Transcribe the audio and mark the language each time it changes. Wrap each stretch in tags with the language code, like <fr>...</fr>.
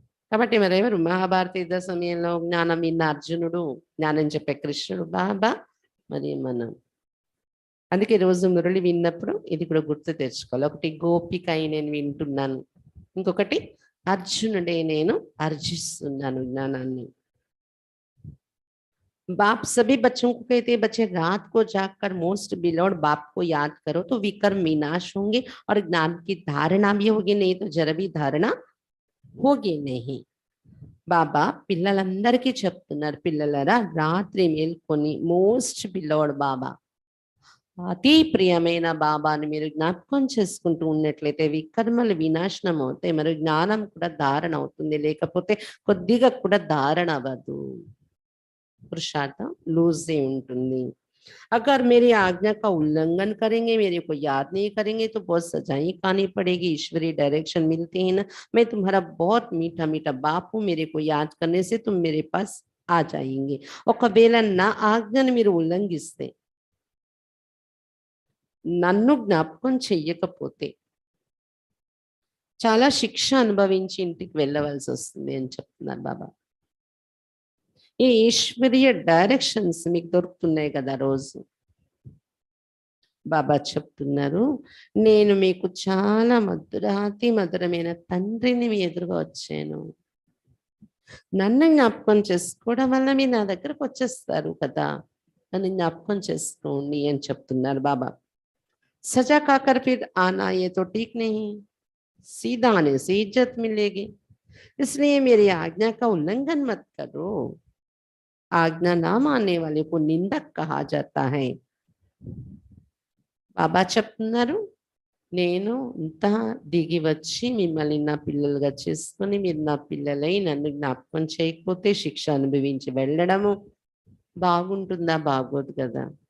<te>కాబట్టి మరెవరు మహాభారత యుద్ధ సమయంలో జ్ఞానం విన్న అర్జునుడు, జ్ఞానం చెప్పే కృష్ణుడు బాబా, మరి మనం. అందుకే రోజు మురళి విన్నప్పుడు ఇది కూడా గుర్తు తెచ్చుకోవాలి. ఒకటి గోపిక అయి నేను వింటున్నాను, ఇంకొకటి అర్జునుడే నేను అర్జిస్తున్నాను జ్ఞానాన్ని.</te> <hi>बाप सभी बच्चों को कहते हैं बच्चे रात को जागकर मोस्ट बिलोड बाप को याद करो तो विकर्म विनाश होंगे और ज्ञान की धारणा भी होगी, नहीं तो जरा भी धारणा होगी नहीं.</hi> <te>బాబా పిల్లలందరికీ చెప్తున్నారు, పిల్లలరా రాత్రి మేల్కొని మోస్ట్ బిలోడ్ బాబా, అతి ప్రియమైన బాబాని మీరు జ్ఞాపకం చేసుకుంటూ ఉన్నట్లయితే వికర్మలు వినాశనం అవుతాయి, మరి జ్ఞానం కూడా ధారణ అవుతుంది. లేకపోతే కొద్దిగా కూడా ధారణ అవ్వదు,</te> <hi>पुरुषार्थम लूज से</hi> <te>ఉంటుంది.</te> <hi>अगर मेरी आज्ञा का उल्लंघन करेंगे, मेरे को याद नहीं करेंगे तो बहुत सजाएं खानी पड़ेगी. ईश्वरी डायरेक्शन मिलती है ना, मैं तुम्हारा बहुत मीठा मीठा बाप हूँ, मेरे को याद करने से तुम मेरे पास आ जाएंगे.</hi> <te>ఒకవేళ నా ఆజ్ఞను మీరు ఉల్లంఘిస్తే, నన్ను జ్ఞాపకం చెయ్యకపోతే చాలా శిక్ష అనుభవించి ఇంటికి వెళ్ళవలసి వస్తుంది అని చెప్తున్నారు బాబా. ఈ ఈశ్వరీయ డైరెక్షన్స్ మీకు దొరుకుతున్నాయి కదా రోజు. బాబా చెప్తున్నారు, నేను మీకు చాలా మధురాతి మధురమైన తండ్రిని మీ ఎదురుగా వచ్చాను. నన్ను జ్ఞాపకం చేసుకోవడం వల్ల మీరు నా దగ్గరకు వచ్చేస్తారు కదా, నన్ను జ్ఞాపకం చేసుకోండి అని చెప్తున్నారు బాబా.</te> <hi>సజా కాకర్ ఫిర్ ఆనా ये तो ठीक नहीं, सीधा आने से इज्जत मिलेगी, इसलिए मेरी आज्ञा का उल्लंघन मत करो. आज्ञा ना मानने वाले को निंदक कहा जाता है.</hi> <te>బాబా చెప్తున్నారు, నేను ఇంత దిగి వచ్చి మిమ్మల్ని నా పిల్లలుగా చేసుకొని మీరు నా పిల్లలై నన్ను జ్ఞాపకం చేయకపోతే శిక్ష అనుభవించి వెళ్ళడము బాగుంటుందా? బాగోదు కదా.</te>